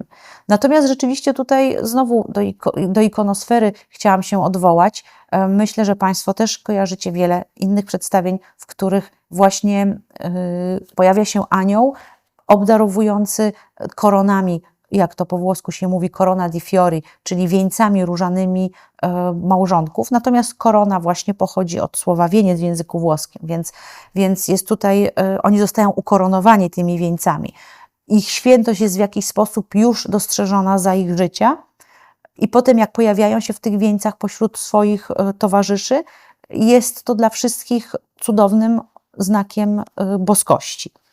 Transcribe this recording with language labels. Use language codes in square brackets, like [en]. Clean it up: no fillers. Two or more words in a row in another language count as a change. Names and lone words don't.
[pl] Natomiast rzeczywiście tutaj znowu do ikonosfery chciałam się odwołać. Myślę, że Państwo też kojarzycie wiele innych przedstawień, w których właśnie pojawia się anioł obdarowujący koronami, jak to po włosku się mówi, [it] corona di fiori, [pl] czyli wieńcami różanymi małżonków. Natomiast korona właśnie pochodzi od słowa wieniec w języku włoskim, więc jest tutaj, oni zostają ukoronowani tymi wieńcami. Ich świętość jest w jakiś sposób już dostrzeżona za ich życia i potem jak pojawiają się w tych wieńcach pośród swoich towarzyszy, jest to dla wszystkich cudownym znakiem boskości.